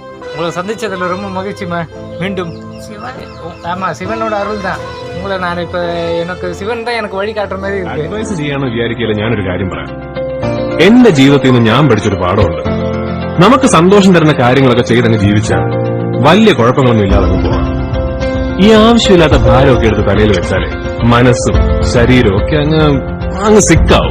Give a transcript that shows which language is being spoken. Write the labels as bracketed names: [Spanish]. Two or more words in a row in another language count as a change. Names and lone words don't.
[Tamil] உங்களை சந்திச்சதுல ரொம்ப மகிழ்ச்சிமா. மீண்டும் ஆமா, சிவனோட அருள் தான். உங்களை நான் இப்ப எனக்கு சிவன் தான் எனக்கு வழி காட்டுற மாதிரி இருக்கு. [Malayalam] അഡ്വൈസ് ചെയ്യാന്ന് വിചാരിക്കില്ല. ഞാനൊരു കാര്യം പറയാം. എന്റെ ജീവിതത്തിൽ നിന്ന് ഞാൻ പഠിച്ചൊരു പാഠമുണ്ട്. നമുക്ക് സന്തോഷം തരുന്ന കാര്യങ്ങളൊക്കെ ചെയ്തങ്ങ് ജീവിച്ചാൽ വലിയ കുഴപ്പങ്ങളൊന്നും ഇല്ലാതെ പോവാം. ഈ ആവശ്യമില്ലാത്ത ഭാരമൊക്കെ എടുത്ത് തലയിൽ വെച്ചാലേ മനസ്സും ശരീരവും ഒക്കെ അങ്ങ് സിക്കാവും.